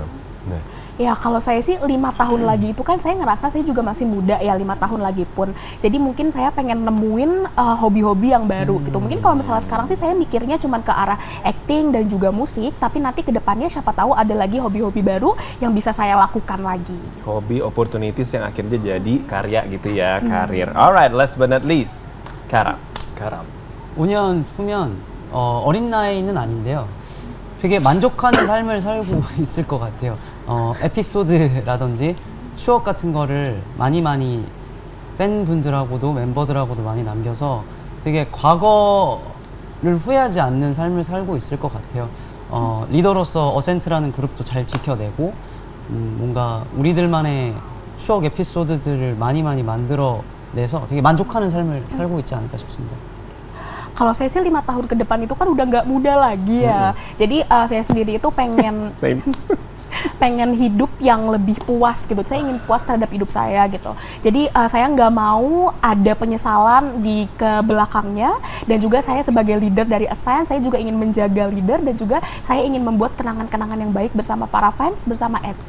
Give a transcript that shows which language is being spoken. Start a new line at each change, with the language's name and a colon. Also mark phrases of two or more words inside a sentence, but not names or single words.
Korean: 네.
Indonesian: Ya kalau saya sih 5 tahun lagi itu kan saya ngerasa saya juga masih muda ya 5 tahun lagi pun. Jadi mungkin saya pengen nemuin hobi-hobi yang baru gitu. Mungkin kalau misalnya sekarang sih saya mikirnya cuma ke arah acting dan juga musik, tapi nanti ke depannya siapa tahu ada lagi hobi-hobi baru yang bisa saya lakukan lagi. Hobi opportunities yang akhirnya jadi karya gitu ya, karir.
English: Alright, last but not least, Kara.
Korean: 가람. 5년 후면 어린 나이는 아닌데요. 되게 만족하는 삶을 살고 있을 것 같아요. 에피소드라든지 추억 같은 거를 많이 팬분들하고도 멤버들하고도 많이 남겨서 되게 과거를 후회하지 않는 삶을 살고 있을 것 같아요. 리더로서 어센트라는 그룹도 잘 지켜내고 뭔가 우리들만의 추억 에피소드들을 많이 만들어내서 되게 만족하는 삶을 살고 있지 않을까 싶습니다.
Indonesian: Kalau saya sih 5 tahun ke depan itu kan udah nggak muda lagi ya. Jadi saya sendiri itu pengen
English: Same.
Indonesian: pengen hidup yang lebih puas gitu. Saya ingin puas terhadap hidup saya gitu. Jadi saya nggak mau ada penyesalan di ke belakangnya, dan juga saya sebagai leader dari Ascent, saya juga ingin menjaga leader dan juga saya ingin membuat kenangan-kenangan yang baik bersama para fans, bersama Epi.